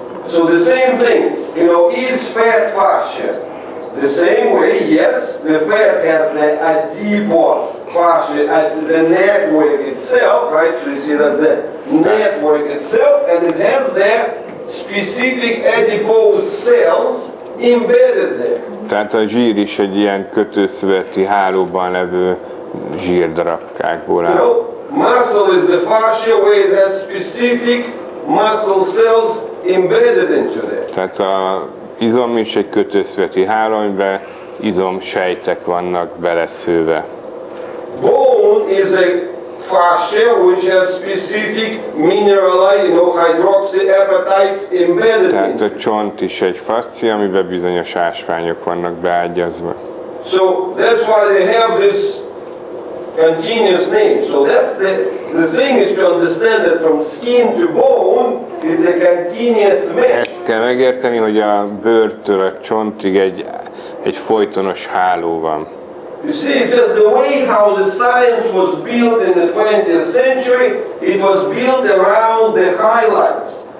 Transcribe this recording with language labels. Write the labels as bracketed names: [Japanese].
[English] So the same thing, is fat fascia? The same way, yes, the fat has a adipose fascia at the network itself, right? So you see that's the network itself, and it has the specific adipose cells embedded there. [Hungarian] Tehát a zsír is egy ilyen kötőszöveti hálóban levő zsírdarabkákból áll. [English] You know, muscle is the fascia where it has specific muscle cells embedded into there. [Hungarian] Tehát a izom is egy kötőszöveti háló, amiben izomsejtek vannak beleszőve. [English] Bone is a fascia which has specific hydroxyapatites embedded [Hungarian] Tehát [English] into [Hungarian] a [English] it. [Hungarian] csont is egy fascia, amiben bizonyos ásványok vannak beágyazva. [English] So that's why they have this continuous name. So that's the thing is to understand that from skin to bone is a continuous mesh. [Hungarian] Ezt kell megérteni, hogy a bőrtől a csontig egy folytonos háló van. [English] You see, just the way how the science was built in the 20th century, it was built around the highlights.